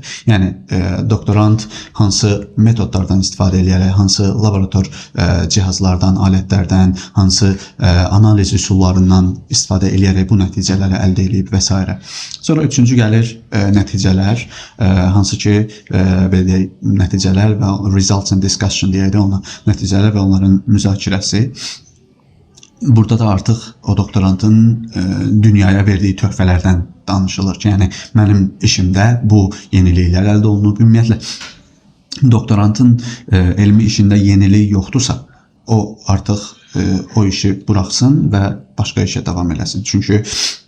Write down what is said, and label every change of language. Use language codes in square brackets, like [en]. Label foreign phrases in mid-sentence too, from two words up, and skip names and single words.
[az] Yəni doktorant hansı metodlardan istifadə edərək, hansı laborator cihazlardan, alətlərdən, hansı analiz üsullarından istifadə edərək bu nəticələri əldə edib və s. Sonra üçüncü gəlir nəticələr, hansı ki belə deyək, nəticələr və [en] results and discussion [az] deyək də ona, nəticələr və onların müzakirəsi. Burada da artıq o doktorantın dünyaya verdiyi töhfələrdən danışılır ki, yəni mənim işimdə bu yeniliklər əldə olunub. Ümumiyyətlə, doktorantın elmi işində yenilik yoxdursa, o artıq o işi buraxsın və başqa işə davam eləsin.